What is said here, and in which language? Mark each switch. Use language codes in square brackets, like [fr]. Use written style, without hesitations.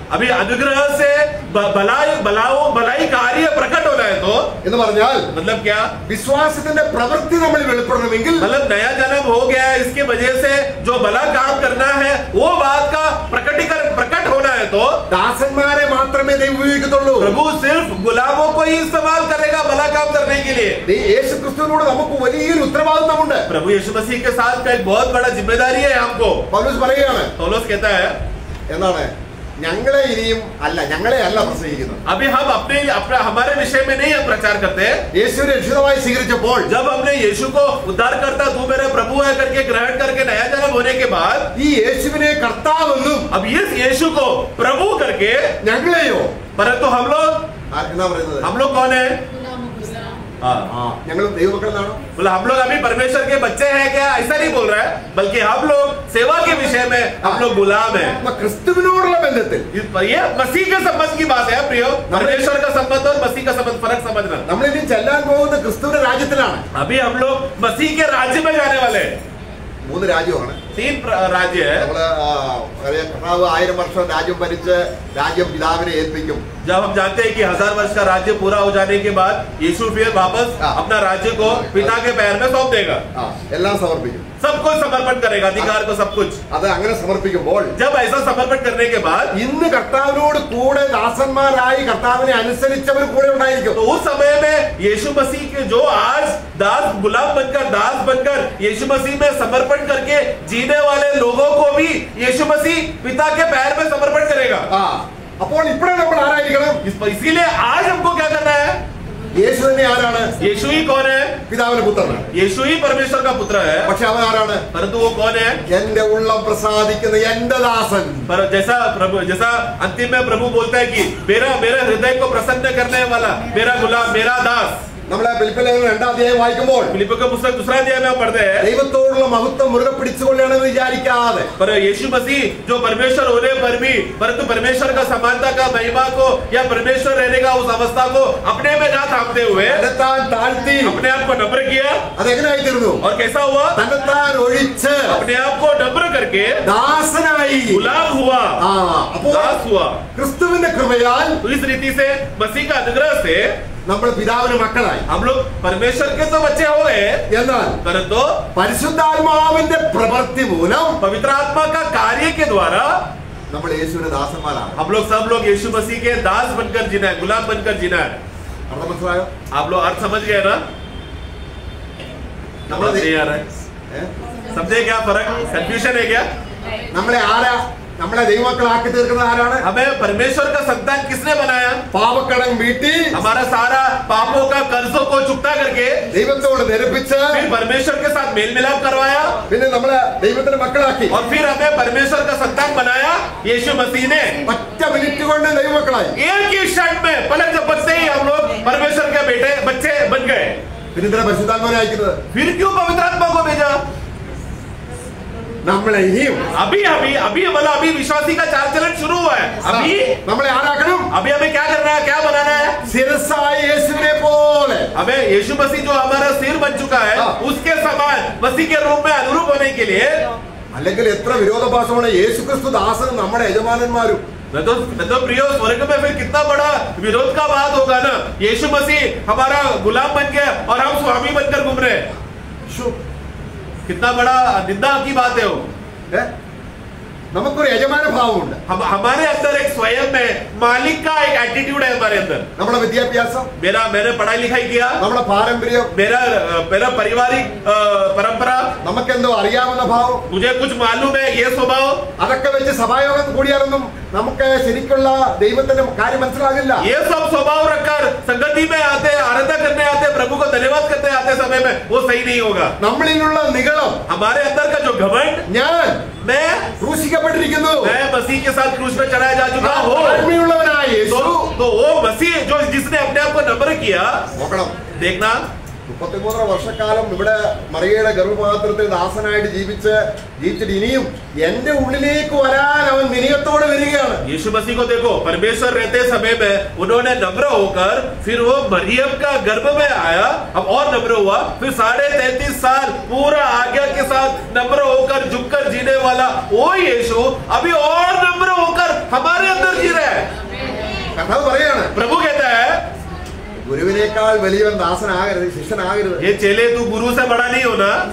[hi] अभी अनुग्रह से भलाई कार्य प्रकट होना है तो [ml] എന്ന് പറഞ്ഞാൽ [hi] मतलब क्या? [ml] വിശ്വാസത്തിന്റെ പ്രവൃത്തി നമ്മൾ വെളിപ്പെടണമെങ്കിൽ, [hi] मतलब नया जन्म हो गया है, इसके वजह से जो भला काम करना है वो बात का प्रकटीकरण प्रकट होना है तो [ml] ദാസന്മാരെ മാത്രമേ ദൈവം ഉപയോഗിക്കത്തുള്ളൂ. [hi] प्रभु सिर्फ गुलामों को ही इस्तेमाल करेगा भला काम करने के लिए. [ml] യേശു ക്രിസ്തുവിനോട് നമുക്ക് വലിയൊരു ഉത്തരവാദിത്തമുണ്ട്. [hi] प्रभु यीशु मसीह के साथ का एक बहुत बड़ा जिम्मेदारी है हमको. [ml] പൗലോസ് പറയുകയാണ്, [hi] पौलुस कहता है [ml] എന്താണ്? ഞങ്ങളെ ഇനിയും അല്ല, ഞങ്ങളെ അല്ല പ്രസംഗിക്കുന്നത്. [hi] अभी हम अपने हमारे विषय में नहीं हम प्रचार करते. [ml] യേശുവിനെ രക്ഷിതാവായി സ്വീകരിച്ചപ്പോൾ, [hi] जब हमने यीशु को उद्धार करता तू मेरा प्रभु है करके ग्रहण करके नया जन्म होने के बाद [ml] ഈ യേശുവിനെ കർത്താവെന്നും [hi] अब इस यीशु को प्रभु करके [ml] ഞങ്ങളെയോ, [hi] परंतु हम लोग [ml] എന്താ പറയുന്നത്? [hi] कौन है? [ml] ഞങ്ങൾ ദൈവമക്കളെന്നാണോ? [hi] बोला हम लोग अभी परमेश्वर के बच्चे हैं क्या? ऐसा नहीं बोल रहा है, बल्कि हम लोग सेवा के विषय में हम लोग गुलाम हैं. [ml] ക്രിസ്തുവിനോടുള്ള ബന്ധത്തിൽ [hi] ये मसीह के संबंध की बात है प्रियो. परमेश्वर का संबंध और मसीह का संबंध फर्क समझना. [ml] നമ്മൾ ഇനി ചെല്ലാൻ പോകുന്ന ക്രിസ്തുവിന്റെ രാജ്യത്തിലാണ്. [hi] अभी हम लोग मसीह के राज्य में जाने वाले हैं. [ml] 3 രാജ്യമാണ്. [hi] 3 राज्य है. [ml] നമ്മള് കർത്താവ് 1000 വർഷം രാജ്യം ഭരിച്ച് രാജ്യം പിതാവിനെ ഏൽപ്പിക്കും. [hi] जब हम जानते हैं कि 1000 वर्ष का राज्य पूरा हो जाने के बाद यीशु फिर वापस अपना राज्य को पिता के पैर में सौंप देगा. [ml] എല്ലാം സമർപ്പിക്കും. [hi] सब कुछ समर्पण करेगा, अधिकार को सब कुछ. [ml] അത് അങ്ങനെ സമർപ്പിക്കുമ്പോൾ, [hi] जब ऐसा समर्पण करने के बाद [ml] ഇന്ന് കർത്താവിനോട് കൂടെ ദാസന്മാരായി കർത്താവിനെ അനുസരിച്ചവർ കൂടെ ഉണ്ടായിരിക്കും. [hi] तो उस समय में यीशु मसीह के जो आज दास गुलाम बनकर दास बनकर यीशु मसीह में समर्पण करके जीने वाले लोगों को भी यीशु मसीह पिता के पैर में समर्पण करेगा. [ml] അപ്പോൾ ഇപ്പോഴേ നമ്മൾ ആരായിരിക്കണം? [hi] इसीलिए आज हमको क्या करना है? [ml] യേശു തന്നെ ആരാണ്? [hi] यीशु ही कौन है? [ml] പിതാവിന്റെ പുത്രനാണ്. [hi] यीशु ही परमेश्वर का पुत्र है. [ml] പക്ഷെ അവൻ ആരാണ്? [hi] परंतु वो कौन है? [ml] എന്റെ ഉള്ളം പ്രസാദിക്കുന്ന എന്റെ ദാസൻ. [hi] पर जैसा अंतिम में प्रभु बोलता है कि मेरा हृदय को प्रसन्न करने वाला मेरा गुलाम मेरा दास. [ml] നമ്മളെ ഫിലിപ്പിലെ 2-ാം അധ്യായം വായിക്കുമ്പോൾ [hi] फिलिप्पियों का पुस्तक 2 अध्याय में हम पढ़ते हैं. [ml] ദൈവത്തോടുള്ള മഹത്വം മുറുകെ പിടിച്ചുകൊള്ളണമെന്ന് വിചാരിക്കാതെ, [hi] पर यीशु मसीह जो परमेश्वर होने पर भी परंतु परमेश्वर का समानता का महिमा को या परमेश्वर रहने का उस अवस्था को अपने में ना थामते हुए [ml] തന്നെത്താൻ താഴ്ത്തി [hi] अपने आप को नम्र किया. [ml] അതെങ്ങനെയായി തീർന്നു? [hi] और कैसा हुआ? [ml] തന്നെത്താൻ ഒഴിച്ച് [hi] अपने आप को नम्र करके [ml] ദാസനായി [hi] गुलाम हुआ. [ml] അപ്പോൾ [hi] दास हुआ. [ml] ക്രിസ്തുവിന്റെ കൃപയാൽ [hi] तो इस रीति से मसीह का अनुग्रह से [ml] നമ്മൾ പിതാവിന് മക്കളായി. [hi] हम लोग परमेश्वर के तो बच्चे हो गए, [ml] എന്നാൽ [hi] परंतु [ml] പരിശുദ്ധാത്മാവിന്റെ പ്രവൃത്തി മൂലം [hi] पवित्र आत्मा का कार्य के द्वारा [ml] നമ്മൾ യേശുവിന്റെ ദാസന്മാരാണ്. [hi] हम लोग सब लोग यीशु मसीह के दास बनकर जीना है, गुलाम बनकर जीना है. [ml] അർത്ഥം മനസ്സിലായോ? [hi] आप लोग अर्थ समझ गए ना? समझ नहीं आ रहा है? समझे क्या फर्क? कंफ्यूजन है क्या? [ml] നമ്മളെ ആരാ നമ്മളെ ദൈവമക്കളാക്കി തീർക്കുന്നത് ആരാണ്? [hi] हमें परमेश्वर का संतान किसने बनाया? [ml] പാപക്കടം വീട്ടി [hi] हमारा सारा पापों का कर्जों को चुकता करके [ml] ദൈവത്തോട് ധരിപ്പിച്ച് [hi] फिर परमेश्वर के साथ मेल मिलाप करवाया [ml] പിന്നെ നമ്മളെ ദൈവത്തിന്റെ മക്കളാക്കി. [hi] और फिर हमें परमेश्वर का संतान बनाया यीशु मसीह ने. [ml] ഒറ്റ മിനിറ്റ് കൊണ്ട് ദൈവമക്കളായി. [hi] एक ही क्षण में पलक झपकते ही हम लोग परमेश्वर के बेटे बच्चे बन गए. [ml] പിന്നെ ഇതിനെ പരിശുദ്ധാത്മാവിനെ അയക്കുന്നത് [hi] फिर क्यों पवित्र आत्मा को भेजा? [ml] നമ്മളെ ഇനിയും [hi] अभी विश्वासी का चाल चलन शुरू हुआ है. अभी [ml] നമ്മളെ ആരാക്കണം? [hi] हमें क्या करना है, क्या बनाना है? [ml] ശിരസ്സായ യേശുവിനെ പോലെ [hi] हमें यीशु मसीह जो हमारा सिर बन चुका है उसके समान मसीह के रूप में अनुरूप होने के लिए. [ml] അല്ലെങ്കിൽ എത്ര വിരോധാഭാസമാണ് യേശുക്രിസ്തു ദാസനും നമ്മുടെ യജമാനന്മാരും. [hi] मैं तो प्रियो स्वर्ग में फिर कितना बड़ा विरोध का बात होगा ना. यीशु मसीह हमारा गुलाम बन गया और हम स्वामी बनकर घूम रहे हैं. कितना बड़ा निंदा की बात है वो. [ml] നമുക്കൊരു യജമാന ഭാവമുണ്ട്. [hi] हमारे अंदर एक स्वयं में मालिक का एक एटीट्यूड है हमारे अंदर. [ml] നമ്മുടെ വിദ്യാഭ്യാസം, [hi] मैंने पढ़ाई लिखाई किया, [ml] നമ്മുടെ പാരമ്പര്യം, [hi] मेरा पारिवारिक परंपरा, [ml] നമുക്കെന്തോ അറിയാവുന്ന ഭാവം, [hi] मुझे कुछ मालूम है ये स्वभाव, [ml] അതൊക്കെ വെച്ച് സഭായോഗം കൂടിയാലൊന്നും നമുക്ക് ശരിക്കുള്ള ദൈവത്തിന്റെ കാര്യം മനസ്സിലാകില്ല. [hi] ये सब स्वभाव रखकर संगति में आते आराधना करने आते प्रभु को धन्यवाद करते आते समय में वो सही नहीं होगा. [ml] നമ്മളിലുള്ള നിഗളം, [hi] हमारे अंदर का जो घमंड, [ml] ഞാൻ [hi] मैं [ml] ക്രൂശിക്കപ്പെട്ടിരിക്കുന്നു, [hi] मसीह के साथ क्रूस में चढ़ाया जा चुका हूँ. [ml] ആത്മീയമുള്ളവനായ യേശു. [hi] तो वो मसीह जो जिसने अपने आप को नम्र किया, [ml] നോക്കണം, [hi] देखना [ml] 33 വർഷക്കാലം ഇവിടെ മറിയയുടെ ഗർഭപാത്രത്തിൽ ദാസനായിട്ട് ജീവിച്ചിട്ട് ഇനിയും എന്റെ ഉള്ളിലേക്ക് വരാൻ അവൻ വിനയത്തോടെ വരികയാണ്. [hi] यीशु मसीह को देखो, परमेश्वर रहते समय में उन्होंने नम्र होकर फिर वो मरियम का गर्भ में आया, अब और नम्र हुआ, फिर 33.5 साल पूरा आज्ञा के साथ नम्र होकर झुककर जीने वाला वो यीशु अभी और नम्र होकर हमारे अंदर जी रहा है. [ml] കർത്താവ് പറയാണ്, [hi] प्रभु कहता है [ml] ഗുരുവിനേക്കാൾ വലിയവൻ ദാസനാകരുത്, ശിഷ്യനാകരുത്. [hi] ये चेले तू गुरु से बड़ा नहीं होना.